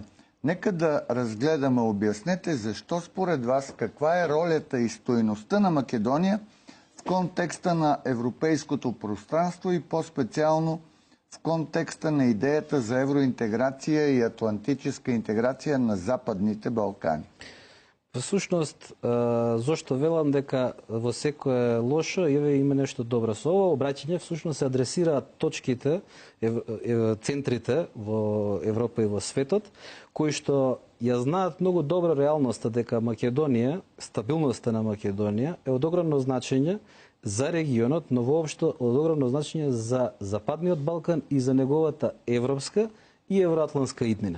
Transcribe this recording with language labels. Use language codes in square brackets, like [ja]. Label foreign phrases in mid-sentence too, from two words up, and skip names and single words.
[bg] Нека да разгледаме, обяснете защо според вас, каква е ролята и стойността на Македония в контекста на европейското пространство и по-специално в контекста на идеята за евроинтеграция и атлантическа интеграция на Западните Балкани. [mk] Всушност, зошто велам дека во секое лошо има нешто добро. Со ова обраќање всушност се адресираат точките, центрите во Европа и во светот, кои што ја знаат многу добро реалноста дека Македонија, стабилноста на Македонија е од огромно значење за регионот, но воопшто од огромно значење за Западниот Балкан и за неговата европска и евроатлантска иднина.